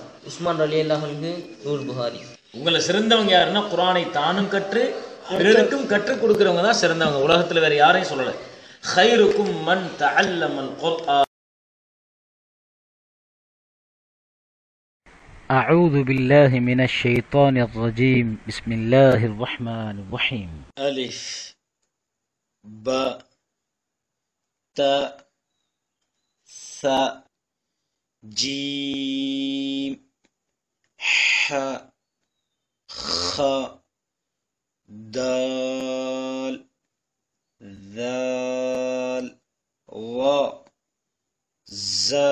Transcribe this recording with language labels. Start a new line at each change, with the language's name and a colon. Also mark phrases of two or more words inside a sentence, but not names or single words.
Tamil: உஸ்மான்
Arabic: رضي الله عنه,
Tamil: நூல் புகாரி. உங்களை சிறந்தவங்க யாருன்னா குர்ஆனை தானும் கற்று பிறருக்கும் கற்றுக் கொடுக்கிறவங்க தான் சிறந்தவங்க. உலகத்துல வேற யாரையும் சொல்லல.
Arabic: خيركم من تعلم القرآن. أعوذ بالله من الشيطان الرجيم بسم الله الرحمن الرحيم ألف ب ت ث جيم ح خ دال ذال ظ ز